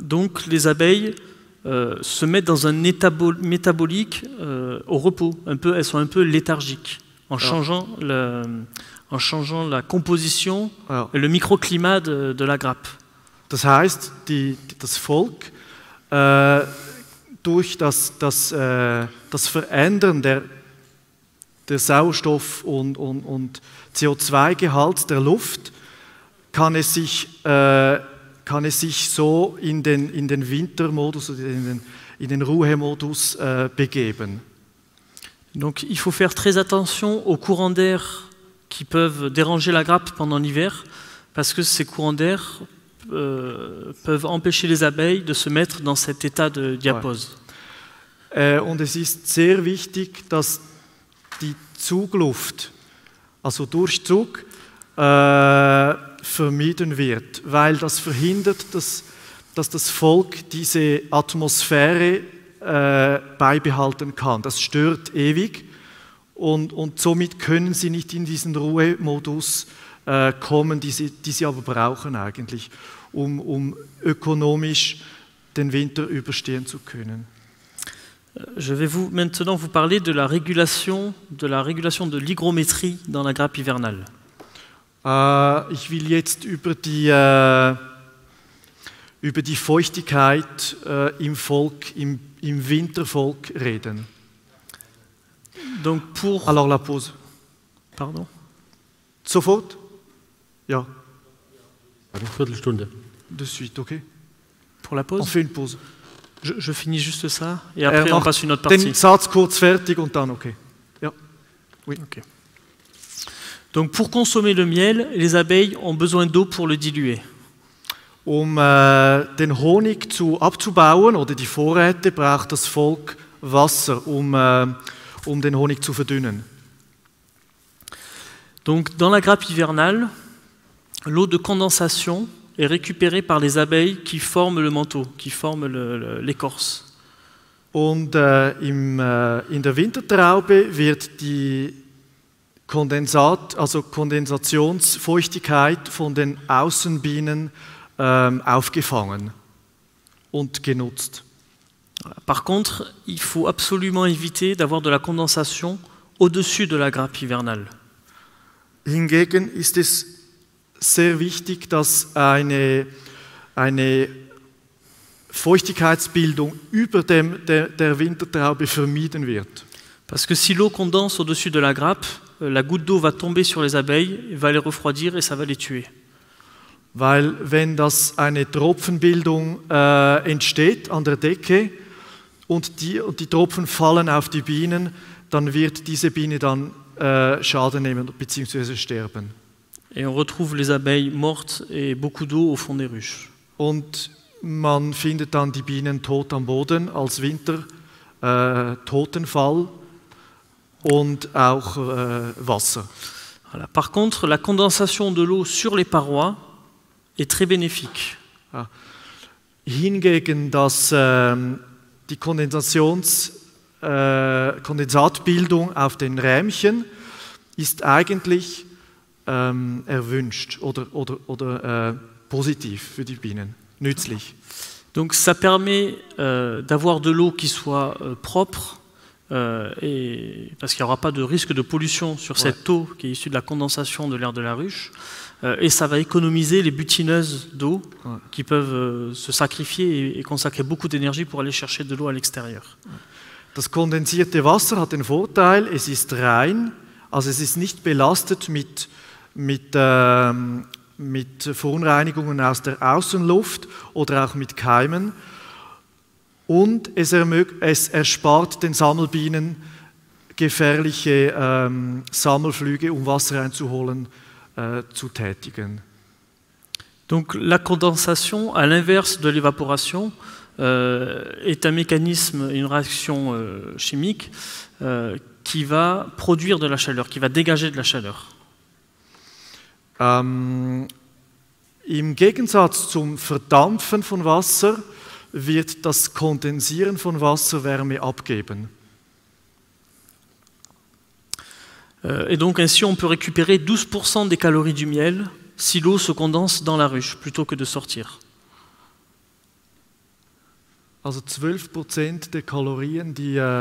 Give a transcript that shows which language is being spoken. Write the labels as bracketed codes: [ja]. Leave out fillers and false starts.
[fr] Donc les abeilles se mettent dans un état métabolique au repos. Elles sont un peu léthargiques en changeant la composition et le microclimat de la grappe. [de] Das heißt, das Volk durch das Verändern der Sauerstoff- und CO2-Gehalts der Luft kann es sich so in den Wintermodus oder in den Ruhemodus begeben. [fr] Donc il faut faire très attention aux courants d'air qui peuvent déranger la grappe pendant l'hiver, parce que ces courants d'air peuvent empêcher les abeilles de se mettre dans cet état de diapause. [de] Und es ist sehr wichtig, dass die Zugluft, also Durchzug, vermieden wird, weil das verhindert, dass das Volk diese Atmosphäre beibehalten kann. Das stört ewig und somit können sie nicht in diesen Ruhemodus kommen, die sie aber brauchen eigentlich, um ökonomisch den Winter überstehen zu können. [fr] Je vais maintenant vous parler de la régulation de l'hygrométrie dans la grappe hivernale. [de] Ich will jetzt über die Feuchtigkeit im Wintervolk reden. [fr] Donc pour... Alors la pause. Pardon? [de] Sofort? Ja. Eine Viertelstunde. [fr] De suite, ok. Pour la pause? On fait une pause. Je finis juste ça et après on passe une autre partie. [de] Den Satz kurz fertig und dann okay. Ja. [fr] Oui. Okay. Donc pour consommer le miel, les abeilles ont besoin d'eau pour le diluer. [de] Den Honig abzubauen oder die Vorräte braucht das Volk Wasser, den Honig zu verdünnen. [fr] Donc dans la grappe hivernale, l'eau de condensation est récupérée par les abeilles qui forment le manteau, qui forment l'écorce. [de] Und in der Wintertraube wird die Kondensationsfeuchtigkeit von den Außenbienen aufgefangen und genutzt. [fr] Par contre, il faut absolument éviter d'avoir de la condensation au-dessus de la grappe hivernale. [de] Hingegen ist es sehr wichtig, dass eine Feuchtigkeitsbildung über der Wintertraube vermieden wird. [fr] Parce que si l'eau condense au-dessus de la grappe, la goutte d'eau va tomber sur les abeilles, va les refroidir et ça va les tuer. [de] Weil wenn eine Tropfenbildung entsteht an der Decke und die Tropfen fallen auf die Bienen, dann wird diese Biene dann Schaden nehmen bzw. sterben. [fr] Et on retrouve les abeilles mortes et beaucoup d'eau au fond des ruches. [de] Und man findet dann die Bienen tot am Boden als Wintertotenfall und auch Wasser. [fr] Voilà. Par contre, la condensation de l'eau sur les parois est très bénéfique. [de] Ja. Hingegen, dass die Kondensatbildung auf den Rähmchen ist eigentlich erwünscht oder positiv für die Bienen, nützlich. [fr] Donc ça permet d'avoir de l'eau qui soit propre, et, parce qu'il n'y aura pas de risque de pollution sur cette eau qui est issue de la condensation de l'air de la ruche, et ça va économiser les butineuses d'eau qui peuvent se sacrifier et consacrer beaucoup d'énergie pour aller chercher de l'eau à l'extérieur. [de] Das kondensierte Wasser hat den Vorteil, es ist rein, also es ist nicht belastet mit Verunreinigungen aus der Außenluft oder auch mit Keimen. Und es erspart den Sammelbienen gefährliche Sammelflüge, um Wasser einzuholen, zu tätigen. [fr] Donc la condensation, à l'inverse de l'évaporation, est un mécanisme, une réaction chimique qui va produire de la chaleur, qui va dégager de la chaleur. [de] Im Gegensatz zum Verdampfen von Wasser wird das Kondensieren von Wasser Wärme abgeben. [fr] Et donc ainsi on peut récupérer 12% des calories du miel si l'eau se condense dans la ruche plutôt que de sortir. [de] Also 12% der Kalorien, die